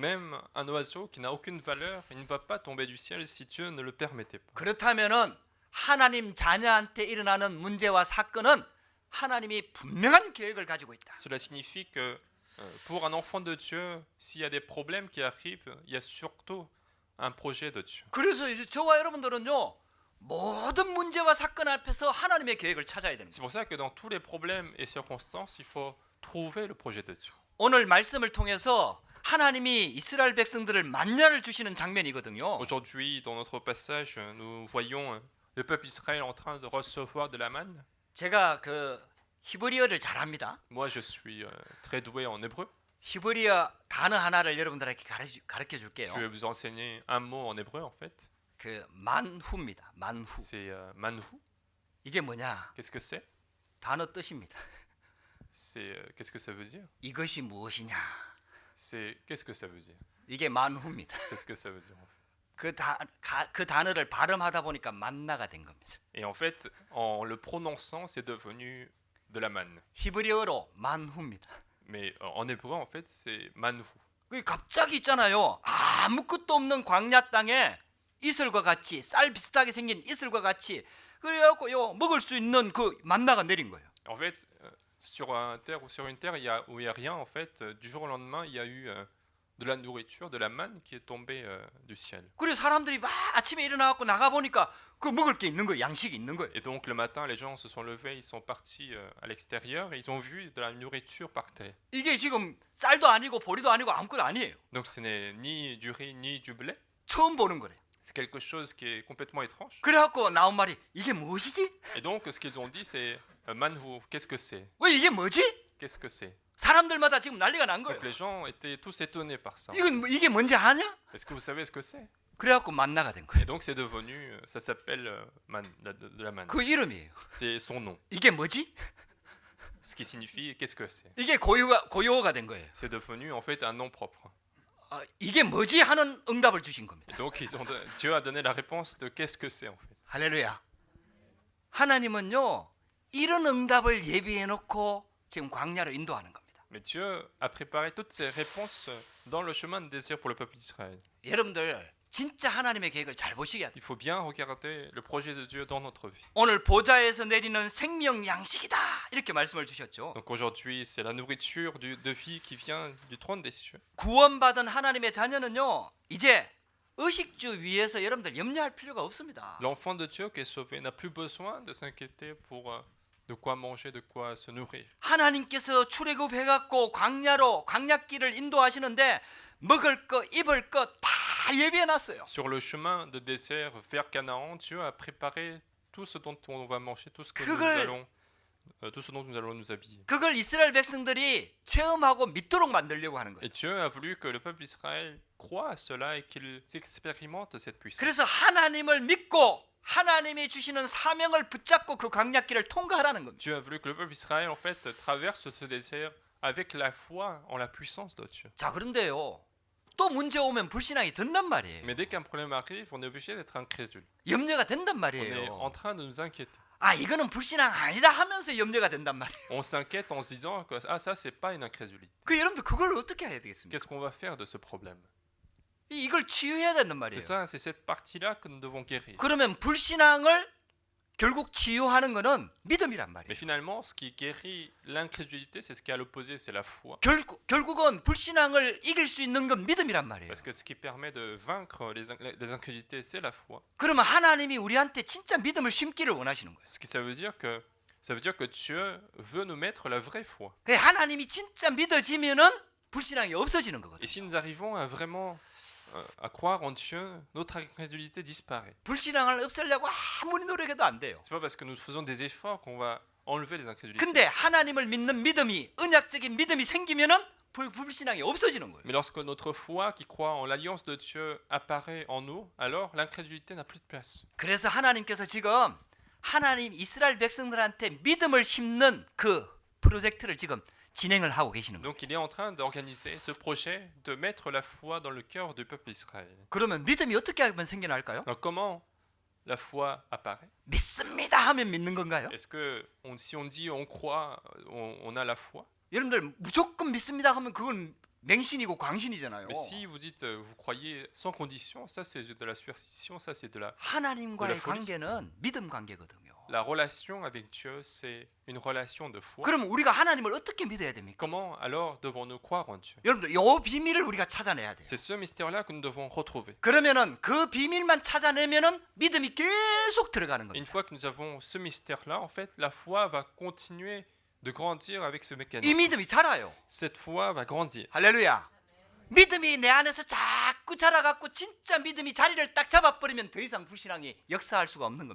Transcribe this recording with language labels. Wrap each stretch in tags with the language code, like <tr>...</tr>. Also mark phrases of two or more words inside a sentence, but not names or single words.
<fr>Même un oiseau qui n'a aucune valeur, il ne va pas tomber du ciel si Dieu ne le permettait pas.</fr> <ko>그렇다면은 하나님 자녀한테 일어나는 문제와 사건은 하나님이 분명한 계획을 가지고 있다.</ko> <fr>Cela signifie que pour un enfant de Dieu, s'il y a des problèmes qui arrivent, il y a surtout un projet de Dieu.</fr> <ko>그래서 이제 저와 여러분들은요 모든 문제와 사건 앞에서 하나님의 계획을 찾아야 됩니다.</ko> <fr>C'est pour ça que dans tous les problèmes et circonstances, il faut trouver le projet de Dieu.</fr> <ko>오늘 말씀을 통해서 하나님이 이스라엘 백성들을 만나를 주시는 장면이거든요.</ko> <fr>Aujourd'hui, dans notre passage, nous voyons le peuple Israël en train de recevoir de la manne.</fr> <ko>제가 그 히브리어를 잘합니다.</ko> <fr>Moi, je suis très doué en hébreu.</fr> <ko>히브리어 단어 하나를 여러분들에게 가르쳐 줄게요.</ko> <fr>Je vais vous enseigner un mot en hébreu, en fait.</fr> <ko>그 만후입니다. 만후.</ko> <fr>C'est manhu.</fr> <ko>이게 뭐냐?</ko> <fr>Qu'est-ce que c'est?</fr> <ko>단어 뜻입니다.</ko> <fr>Qu'est-ce que ça veut dire?</fr> <ko>이것이 무엇이냐?</ko> <fr>Qu'est-ce que ça veut dire?</fr> <ko>이게 만후입니다.</ko> <fr>C'est ce que ça veut dire, en fait.</fr> <ko>그 단어를 발음하다 보니까 만나가 된 겁니다.</ko> <fr>Et en fait, en le prononçant, c'est devenu de la manne.</fr> <ko>히브리어로 만후입니다.</ko> <fr>Mais en hébreu, en fait, c'est manhu.</fr> <ko>그 갑자기 있잖아요. 아무것도 없는 광야 땅에 이슬과 같이 쌀 비슷하게 생긴 이슬과 같이 그래갖고 먹을 수 있는 그 만나가 내린 거예요.</ko> <fr>En fait, sur une terre où il y a rien, en fait, du jour au lendemain, il y a eu de la nourriture, de la manne qui est tombée du ciel.</fr> <ko>그래서 사람들이 막 아침에 일어나갖고 나가 보니까 그 먹을 게 있는 거예요. 양식이 있는 거예요.</ko> <fr>Et donc le matin, les gens se sont levés, ils sont partis à l'extérieur et ils ont vu de la nourriture par terre.</fr> <ko>이게 지금 쌀도 아니고 보리도 아니고 아무것도 아니에요.</ko> <fr>Donc ce n'est ni du riz ni du blé.</fr> <ko>처음 보는 거래요.</ko> <fr>C'est quelque chose qui est complètement étrange.</fr> <ko>그래갖고 나온 말이 이게 무엇이지?</ko> <fr>Et donc ce qu'ils ont dit, c'est manhu, qu'est-ce que c'est?</fr> <ko>왜 이게 뭐지?</ko> <fr>Qu'est-ce que c'est?</fr> <ko>사람들마다 지금 난리가 난 거예요.</ko> <fr>Donc les gens étaient tous étonnés par ça.</fr> <ko>이게 뭔지 아냐?</ko> <fr>Est-ce que vous savez ce que c'est?</fr> <ko>그래갖고 만나가 된 거예요.</ko> <fr>Et donc c'est devenu, ça s'appelle de la manne.</fr> <ko>그 이름이에요.</ko> <fr>C'est son nom.</fr> <ko>이게 뭐지?</ko> <fr>Ce qui signifie qu'est-ce que c'est?</fr> <ko>이게 고유어가 된 거예요.</ko> <fr>C'est devenu en fait un nom propre.</fr> <ko>이게 뭐지 하는 응답을 주신 겁니다.</ko> <fr>Et donc Dieu a donné la réponse de qu'est-ce que c'est en fait.</fr> <ko>할렐루야. 하나님은요 이런 응답을 예비해 놓고 지금 광야로 인도하는 겁니다.</ko> <fr>Mais Dieu a préparé toutes ces réponses dans le chemin de désir pour le peuple d'Israël.</fr> <ko>여러분들 진짜 하나님의 계획을 잘 보시게 돼요.</ko> <fr>Il faut bien regarder le projet de Dieu dans notre vie.</fr> <ko>오늘 보좌에서 내리는 생명 양식이다 이렇게 말씀을 주셨죠.</ko> <fr>Donc aujourd'hui, c'est la nourriture de vie qui vient du trône des cieux.</fr> <ko>구원받은 하나님의 자녀는요 이제 의식주 위에서 여러분들 염려할 필요가 없습니다.</ko> <fr>L'enfant de Dieu qui est sauvé n'a plus besoin de s'inquiéter pour de quoi manger, de quoi se nourrir.</fr> <ko>하나님께서 출애굽해갖고 광야길을 인도하시는데 먹을 거 입을 거 다 예비해놨어요.</ko> <fr>Sur le chemin de désert vers Canaan, Dieu a préparé tout ce dont on va manger, tout ce dont nous allons nous habiller.</fr> <ko>그걸 이스라엘 백성들이 체험하고 믿도록 만들려고 하는 거예요.</ko> <fr>Et Dieu a voulu que le peuple d'Israël croie à cela et qu'il expérimente cette puissance.</fr> <ko>그래서 하나님을 믿고 하나님이 주시는 사명을 붙잡고 그 광야길을 통과하라는 겁니다.</ko> <fr>Dieu a voulu que le peuple d'Israël en fait traverse ce désert avec la foi en la puissance de Dieu.</fr> <ko>자 그런데요 또 문제 오면 불신앙이 든단 말이에요.</ko> <fr>Mais dès qu'un problème arrive, on est obligé d'être incrédule.</fr> <ko>염려가 된단</ko> <fr>On est</fr> <ko>말이에요.</ko> <fr>en train de nous inquiéter.</fr> <ko>이거는 불신앙 아니다 하면서 염려가 된단 말이에요.</ko> <fr>On s'inquiète en se disant que ça c'est pas une incrédulité.</fr> <ko>여러분들 그걸 어떻게 해야 되겠습니까?</ko> <fr>Qu'est-ce qu'on va faire de ce problème?</fr> <ko>이걸 치유해야 된단</ko> <fr>C'est</fr> <ko>말이에요.</ko> <fr>ça, c'est cette partie-là que nous devons guérir.</fr> <ko>그러면 불신앙을 결국 치유하는 거는 믿음이란 말이에요.</ko> <fr>Mais finalement, ce qui guérit l'incrédulité, c'est ce qui est à l'opposé, c'est la foi.</fr> <ko>결국은 불신앙을 이길 수 있는 건 믿음이란 말이에요.</ko> <fr>Parce que ce qui permet de vaincre les incrédulités, c'est la foi.</fr> <ko>그러면 하나님이 우리한테 진짜 믿음을 심기를 원하시는 거예요.</ko> <fr>Ça veut dire que Dieu veut nous mettre la vraie foi.</fr> <ko>하나님이 진짜 믿어지면은 불신앙이 없어지는</ko> <fr>Et</fr> <ko>거거든요.</ko> <fr>si nous arrivons à vraiment à croire en Dieu, notre incrédulité disparaît.</fr> <ko>불신앙을 없애려고 아무리 노력해도 안 돼요.</ko> <fr>C'est pas parce que nous faisons des efforts qu'on va enlever les incrédulités.</fr> <ko>근데 하나님을 믿는 믿음이 언약적인 믿음이 생기면은 불신앙이 없어지는 거예요.</ko> <fr>Mais lorsque notre foi qui croit en l'alliance de Dieu apparaît en nous, alors l'incrédulité n'a plus de place.</fr> <ko>그래서 하나님께서 지금 하나님 이스라엘 백성들한테 믿음을 심는 그 프로젝트를 지금 진행을 하고 계시는 거예요.</ko> <fr>Donc il est en train d'organiser ce projet de mettre la foi dans le cœur du peuple d'Israël.</fr> <ko>그러면 믿음이 어떻게 하면 생겨날까요?</ko> <fr>Alors comment la foi apparaît?</fr> <ko>믿습니다 하면 믿는 건가요?</ko> <fr>Est-ce que si on dit on croit, on a la foi?</fr> <ko>여러분들 무조건 믿습니다 하면 그건 맹신이고 광신이잖아요.</ko> <fr>Mais si vous dites vous croyez sans condition, ça c'est de la superstition, ça c'est de la</fr> <ko>하나님과의</ko> <fr>folie.</fr> <ko>관계는 믿음 관계거든요.</ko> <fr>la relation avec Dieu, c'est une relation de foi.</fr> <ko>그럼 우리가 하나님을 어떻게 믿어야 됩니까?</ko> <fr>Comment alors devons-nous croire en Dieu?</fr> <ko>여러분들 요 비밀을 우리가 찾아내야 돼요.</ko> <fr>C'est ce mystère-là que nous devons retrouver.</fr> <ko>그러면은 그 비밀만 찾아내면은 믿음이 계속 들어가는</ko> <fr>Et</fr> <ko>겁니다.</ko> <fr>une fois que nous avons ce mystère-là, en fait, la foi va continuer de grandir avec ce</fr> <ko>이</ko> <fr>mécanisme.</fr> <ko>믿음이 자라요.</ko> <fr>Cette foi va grandir.</fr> <ko>할렐루야. 믿음이 내 안에서 자꾸 자라갖고 진짜 믿음이 자리를 딱 잡아버리면 더 이상 불신앙이 역사할 수가 없는</ko>